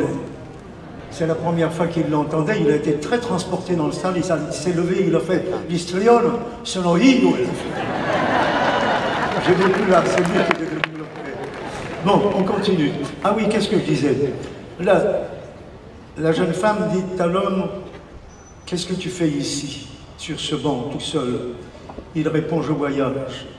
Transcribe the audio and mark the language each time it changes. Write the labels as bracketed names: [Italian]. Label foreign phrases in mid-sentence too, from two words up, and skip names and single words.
[French] C'est la première fois qu'il l'entendait, il a été très transporté dans le salle, il s'est levé, il a fait l'Istrione, [Italian] sono io. [French] J'ai vécu là, c'est lui qui est devenu le fait. Bon, on continue. Ah oui, qu'est-ce que je disais? Là, la jeune femme dit à l'homme, qu'est-ce que tu fais ici, sur ce banc, tout seul? Il répond, je voyage.